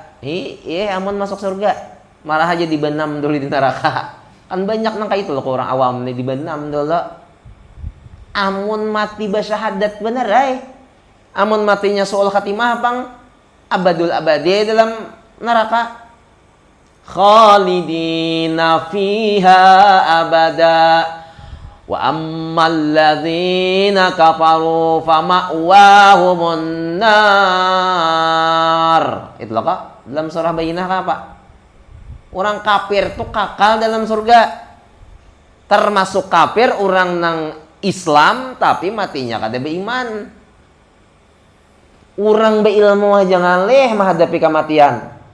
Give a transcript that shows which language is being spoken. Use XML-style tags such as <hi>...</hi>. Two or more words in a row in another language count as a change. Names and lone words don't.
<bjn>Amun masuk surga, marah aja dibenam dulu di neraka. Kan banyak nang kayak itu loh orang awam nih dibenam dulu. Amun mati bersyahadat bener amun matinya</bjn> <ar>سوء الخاتمة</ar> <bjn>bang</bjn> <ar>أبد الآبدين</ar> <bjn>dalam neraka</bjn> <ar>خالدين فيها أبدا وأما الذين كفروا فمأواهم النار.</ar> <bjn>Itu loh kak dalam surah Bayyinah apa? Orang kafir tuh kakal dalam surga. Termasuk kafir orang nang Islam tapi matinya kada beriman. Orang berilmu aja ngalih menghadapi kematian.</bjn>